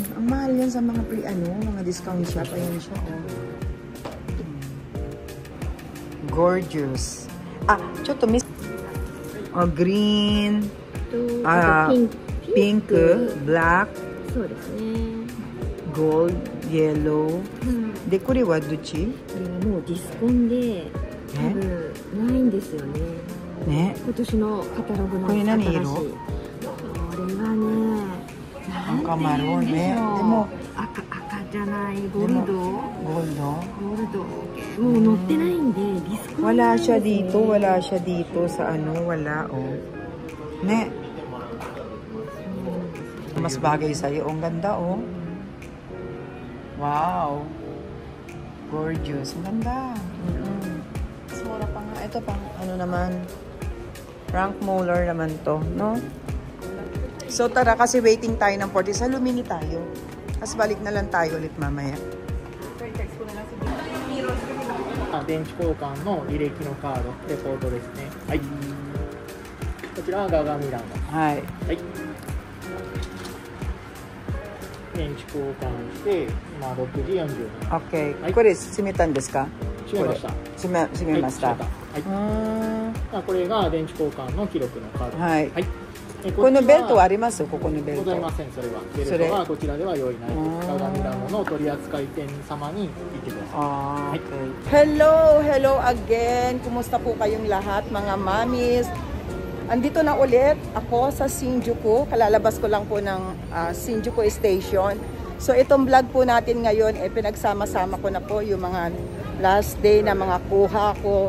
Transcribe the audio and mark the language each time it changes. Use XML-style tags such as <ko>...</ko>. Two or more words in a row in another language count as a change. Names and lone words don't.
<tl>Ang mahal yan sa mga mga discount shop. Ayan siya,</tl> <en>oh. Gorgeous. Choto, miss. Oh, green. Pink, black,</en> <ja>そうですね。</ja> <en>gold, yellow.</en> <ja>De, これはどっち？これはもうディスコンで多分ないんですよね。ね。今年のカタログのこれ何色？新しい。これはね、赤マロンね。ででも赤じゃないゴールド。ゴールド。ゴールド。もう載ってないんでディスコン。</ja> <tl>Wala siya dito sa wala, oh. Ne. Mas bagay sa'yo. Ang ganda, oh. Wow. Gorgeous. Ang ganda. Mas mura pa nga. Ito pang naman. Frank Muller naman to, no? So tara, kasi waiting tayo ng 40. Sa Lumini tayo. Tapos balik na lang tayo ulit mamaya.</tl> <ja>電池交換の履歴のカード、レポートですね。はい。こちらはガガミランド。はい。はい。電池交換して、今6時40分。</ja> <en>Okay.</en> <ja>はい。これ閉めたんですか？閉めました。閉めました。はい。これが電池交換の記録のカード。はい。はい。このベルトはあります？ここのベルト。ございません、それは。ベルトはこちらでは用意ないです。ガガミランドの取扱店様に言ってください。</ja> <en>Hello again.</en> <tl>Kumusta po kayong lahat, mga mamis? Andito na ulit ako sa Shinjuku. Kalalabas ko lang po ng Shinjuku Station. So itong vlog po natin ngayon, pinagsama-sama ko na po yung mga last day na mga kuha ko.</tl>